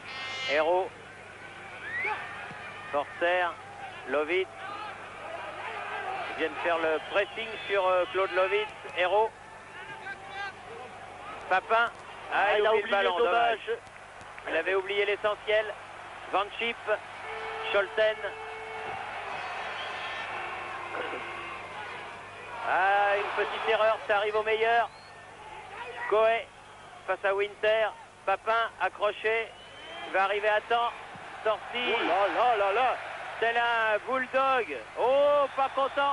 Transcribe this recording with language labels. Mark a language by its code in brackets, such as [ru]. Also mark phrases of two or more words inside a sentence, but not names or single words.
[fr] Hérault. Forster. Lovitz. Ils viennent faire le pressing sur Claude Lovitz. Hérault. Papin. Ah, il a oublié le ballon, dommage. Il avait oublié l'essentiel. Van Schip. Scholten. Ah, une petite erreur, ça arrive au meilleur. Coé face à Winter. Papin accroché. Il va arriver à temps. Sorti. Oh là là là là. Tel un bulldog. Oh, pas content.